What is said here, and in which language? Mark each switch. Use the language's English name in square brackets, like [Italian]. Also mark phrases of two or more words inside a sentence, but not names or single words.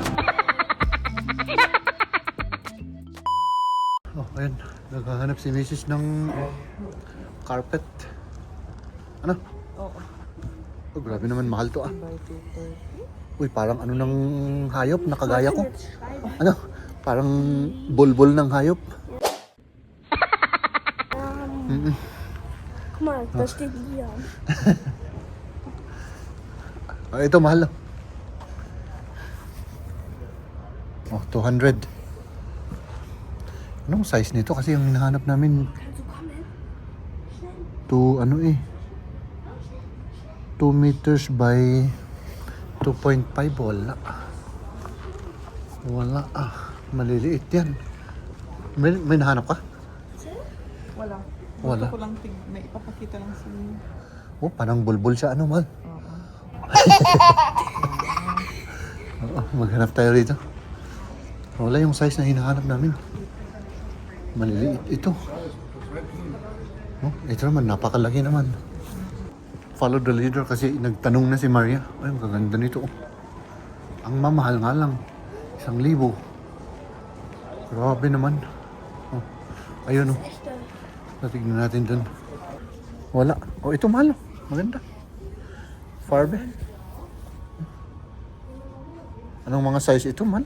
[Filipino] Oh, ayun. Naghahanap si Mrs. ng carpet. Ano? Oo. Oh, grabe naman, mahal to ah. By 230. Uy, parang ano ng hayop, nakagaya ko. Ano? Parang bulbul ng hayop. [German] Guck mal, da steht Liam. [Filipino] Oh, ito, mahal. Oh, 200. Anong size nito? Kasi yung hinahanap namin, [German] Kannst du kommen? [English] 2 meters by 2.5. [Filipino] Wala ah. Maliliit yan. May nahanap ka? Wala. Wala. Gusto ko lang may ipapakita lang sa inyo. Oh, parang bulbul siya. Ano, mahal? Oo. Oo, maghanap tayo rito. Wala yung size na hinahanap namin. Maliliit ito. Oh, ito naman, napakalaki naman. [English] Follow the leader [Filipino] kasi nagtanong na si Maria. Ay, ang gaganda nito. Ang mamahal nga lang. 1,000. Grabe naman. Oh, ayun oh. Natignan natin dun. Wala. Oh, ito mahal. Maganda. Farbe. Anong mga size ito, man?